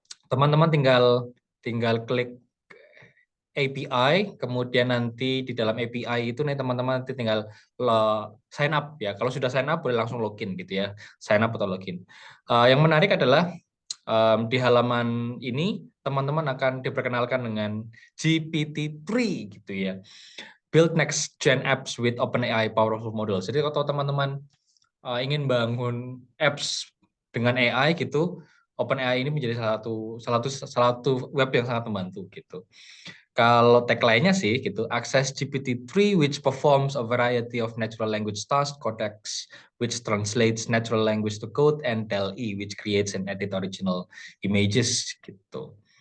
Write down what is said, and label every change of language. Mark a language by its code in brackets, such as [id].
[id] Teman-teman tinggal tinggal klik API, kemudian nanti di dalam API itu nih teman-teman nanti tinggal sign up ya. Kalau sudah sign up boleh langsung login gitu ya, sign up atau login. Yang menarik adalah di halaman ini teman-teman akan diperkenalkan dengan GPT-3 gitu ya. [en] Build next gen apps with OpenAI powerful model. [id] Jadi kalau teman-teman ingin bangun apps dengan AI gitu, OpenAI ini menjadi salah satu web yang sangat membantu gitu. Kalau tagline-nya sih gitu, [en] access GPT-3 which performs a variety of natural language tasks, Codex which translates natural language to code, and DALL-E which creates and edit original images gitu.